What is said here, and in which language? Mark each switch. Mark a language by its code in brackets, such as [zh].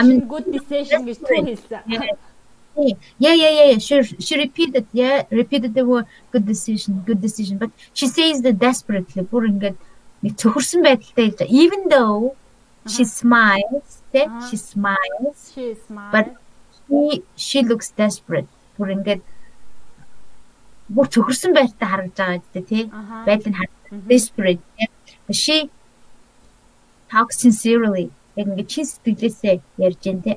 [en] Good decision [mn] гэж түү хэлсэн. [en] Yeah. She repeated the word good decision. But she says that desperately. [mn] Бүр ингээд нэг цөхөрсөн байдалтай хэлж. [en] Even though she smiles, but she looks desperate. [mn] Бүр ингээд бүр цөхөрсөн байдалтай харагдаж байгаа гэдэг тий. Байдлыг харагдаж [en] desperate. But she talks sincerely. [mn] Яг ингээд чи сэтгэлээсээ ярьж байна тий.